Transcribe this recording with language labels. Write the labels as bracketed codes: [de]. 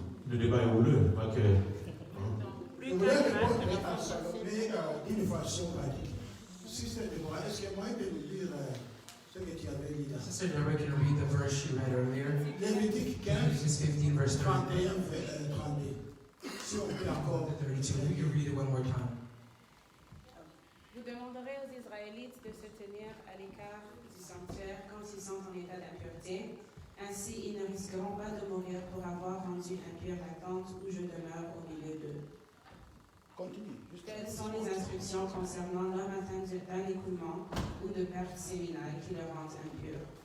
[fr] Le débat est houleux, pas que. Je voulais répondre à Salomé d'une façon radique. Si c'est de moi, est-ce que moi je peux nous dire ce que tu avais dit là? [en] Sister Deborah, can you read the verse you read earlier? [fr] Lévitique 15, [en] Leviticus 15, verse [fr] 31, 32. Si on peut encore. 32. [en] Will you read it one more time? [fr] Vous demanderez aux Israélites de se tenir à l'écart du sanctuaire quand ils sont en état d'impureté. Ainsi, ils ne risqueront pas de mourir pour avoir rendu impure la tente où je demeure au milieu d'eux. [en] Continue. [fr] Telles sont les instructions concernant l'homme atteint d'un écoulement ou de perte séminale qui le rendent impur.